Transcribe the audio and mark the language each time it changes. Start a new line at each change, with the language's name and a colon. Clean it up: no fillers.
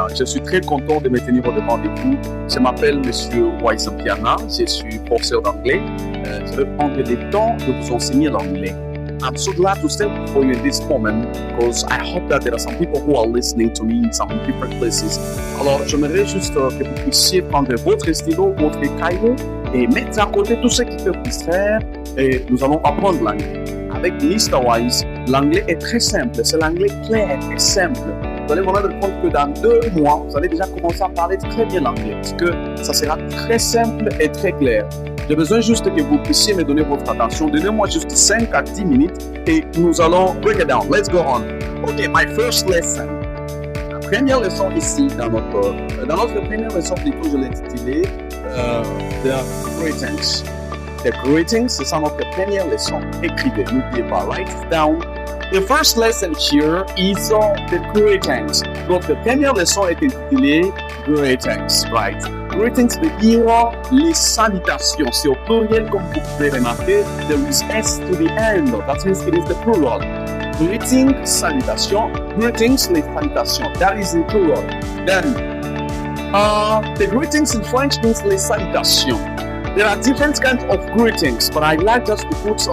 French: Je suis très content de me tenir au devant de vous. Je m'appelle Monsieur Waisam Piana. Je suis professeur d'anglais. Je vais prendre le temps de vous enseigner l'anglais.
English: I'm so glad to stand before you in this moment because I hope that there are some people who are listening to me in some different places.
French: Alors, j'aimerais juste que vous puissiez prendre votre stylo, votre cahier et mettre à côté tout ce qui peut vous distraire et nous allons apprendre l'anglais. Avec Mr. Wise, l'anglais est très simple. C'est l'anglais clair et simple. Vous allez vous rendre compte que dans 2 mois, vous allez déjà commencer à parler très bien l'anglais parce que ça sera très simple et très clair. J'ai besoin juste que vous puissiez me donner votre attention. Donnez-moi juste 5 à 10 minutes et nous allons
English: break it down. Let's go on. Okay, my first lesson.
French: La première leçon ici, dans notre première leçon, plutôt, je l'ai intitulée The Greetings. The greetings, c'est ça notre première leçon. Écrivez, n'oubliez pas,
English: write it down. The first lesson here is the greetings.
French: Notre première leçon est intitulée Greetings, right? Greetings veut dire les salutations. C'est au pluriel comme vous pouvez remarquer.
English: There is S to the end. That means it is the plural. Greeting, salutation. Greetings,
French: les salutations.
English: That is in plural. Then, the greetings in French means les salutations. There are different kinds of greetings, but I like just to put two.